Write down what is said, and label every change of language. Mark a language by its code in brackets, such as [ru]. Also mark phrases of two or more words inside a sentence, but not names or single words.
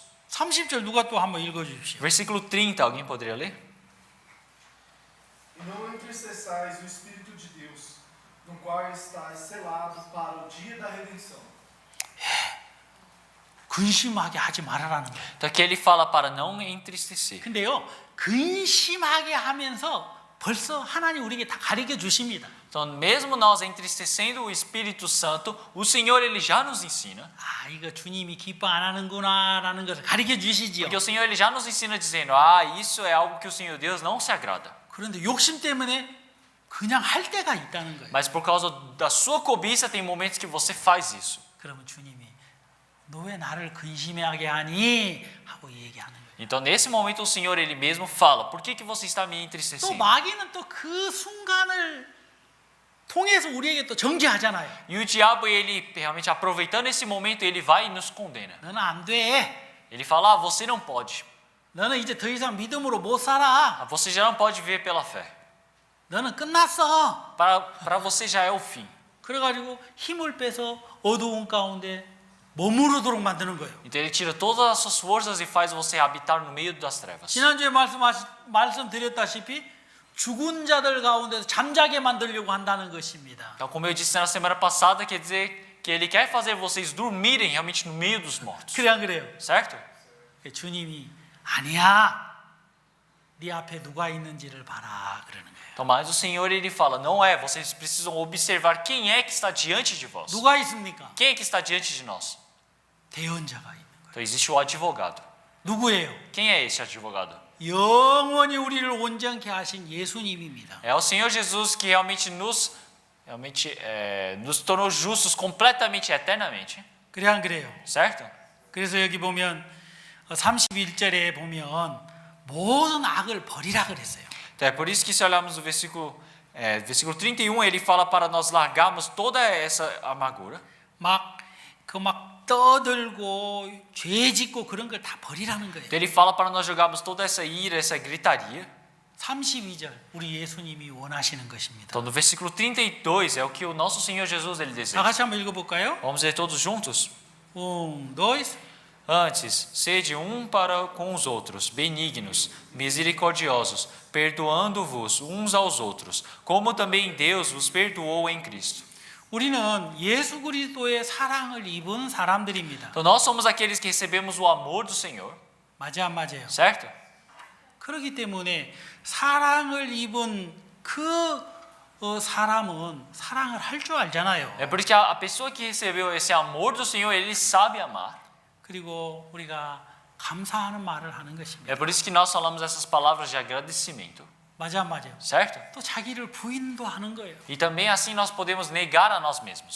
[ko] 30절 누가 또 한번 읽어 주십시오. [pt] Versículo 30, alguém poderia ler? E não entristeçais o Espírito de Deus, no qual estáis selados para o dia da redenção. [ko] 근심하게 하지 말아라는 거예요. [pt] Então aqui ele fala para não entristecer. [ko] 근데요. 근심하게 하면서 벌써 하나님 우리에게 다 가르쳐 주십니다. [pt] Então mesmo nós entristecendo o Espírito Santo, o Senhor ele já nos ensina. [ko] 아, 이거 주님이 기뻐 안 하는구나라는 것을 가르쳐 주시지요. [pt] Porque o Senhor ele já nos ensina dizendo: ah, isso é algo que o Senhor Deus não se agrada. [ko] 그런데 욕심 때문에 그냥 할 때가 있다는 거예요. [pt] Mas por causa da sua cobiça tem momentos que você faz isso. [ko] 그러면 주님이 너 왜 나를 근심하게 하니? 하고 얘기하는 거예요. [pt] Então nesse momento o Senhor ele mesmo fala: por que você está me [ko] 또 [pt] entristecendo? [ko] 마귀는 또 그 순간을 통해서 우리에게 또 정죄하잖아요. [pt] E o diabo ele realmente aproveitando esse momento ele vai e nos condena. [ko] 너는 안 돼. [pt] Ele fala: ah, você não pode. [ko] 너는 이제 더 이상 믿음으로 못 살아. [pt] Ah, você já não pode viver pela fé. [ko] 너는 끝났어. [pt] Para você já é o fim. [ko] 그래가지고 힘을 빼서 어두운 가운데 머무르도록 만드는 거예요. [pt] Então ele tira todas as suas forças e faz você habitar no meio das trevas. [ko] 지난주에 말씀드렸다시피 죽은 자들 가운데서 잠자게 만들려고 한다는 것입니다. [pt] Então, como eu disse na semana passada, quer dizer que ele quer fazer vocês dormirem realmente no meio dos mortos. [ko] 그래 안 그래요? [pt] Certo? [ko] 주님이 아니야. 네 앞에 누가 있는지를 봐라 그러는 거예요. [pt] Então, mas o Senhor ele fala: não é, vocês precisam observar quem é que está diante de vós. [ko] 누가 있습니까? [pt] Quem é que está diante de nós? [ko] 대언자가 있는 거예요. [pt] Então existe o advogado. [ko] 누구예요? [pt] Quem é esse advogado? [ko] 영원히 우리를 온전케 하신 예수님입니다. [pt] É o Senhor Jesus que realmente nos tornou justos completamente, eternamente. [ko] 그래 안 그래요? [pt] certo? [ko] 그래서 여기 보면 31절에 보면 모든 악을 버리라 그랬어요. [pt] Então é por isso que se olharmos no versículo 31, ele fala para nós largarmos toda essa amargura. [ko] 막 떠들고 죄 짓고 그런 걸 다 버리라는 거예요. [pt] Então ele fala para nós jogarmos toda essa ira, essa gritaria. [ko] 32절 우리 예수님이 원하시는 것입니다. [pt] Então no versículo 32 é o que o nosso Senhor Jesus ele [ko] 다 [pt] deseja. [ko] 같이 한번 읽어볼까요? [pt] Vamos ler todos juntos? 1, 2, Antes, sede para com os outros, benignos, misericordiosos, perdoando-vos uns aos outros, como também Deus vos perdoou em Cristo. [ko] 우리는 예수 그리스도의 사랑을 입은 사람들입니다. [pt] Então nós somos aqueles que recebemos o amor do Senhor, [ko] 맞아 안 맞아요? [pt] certo? [ko] 그렇기 때문에 사랑을 입은 그 사람은 사랑을 할 줄 알잖아요. [pt] É por isso que a pessoa que recebeu esse amor do Senhor, ele sabe amar. [ko] 그리고 우리가 감사하는 말을 하는 것입니다. [pt] É por isso que nós falamos essas palavras de agradecimento, [ko] 맞아 안 맞아요? [pt] certo? [ko] 또 자기를 부인도 하는 거예요. [pt] E também assim nós podemos negar a nós mesmos.